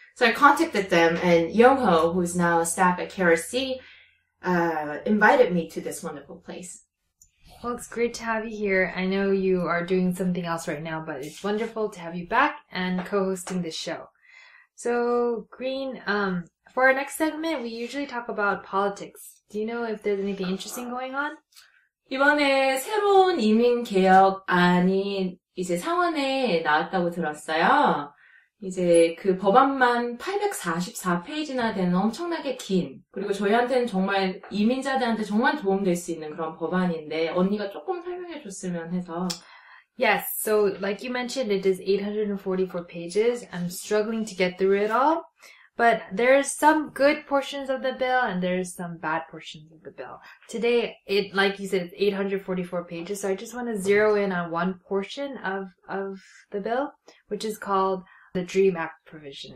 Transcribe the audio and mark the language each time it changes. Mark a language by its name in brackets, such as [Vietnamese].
[English] So I contacted them, and Young-ho, who's now a staff at KRC, invited me to this wonderful place. Well, it's great to have you here. I know you are doing something else right now, but it's wonderful to have you back and co-hosting this show. So, Green, for our next segment, we usually talk about politics. Do you know if there's anything interesting going on? [Korean] 이번에 새로운 이민 개혁안이 이제 상원에 나왔다고 들었어요. 이제 그 법안만 844페이지나 되는 엄청나게 긴, 그리고 저희한테는 정말 이민자들한테 정말 도움될 수 있는 그런 법안인데 언니가 조금 설명해 줬으면 해서. [English] Yes, so like you mentioned, it is 844 pages. I'm struggling to get through it all. But there's some good portions of the bill and there's some bad portions of the bill. Today, like you said, it's 844 pages, so I just want to zero in on one portion of the bill, which is called the DREAM Act provision.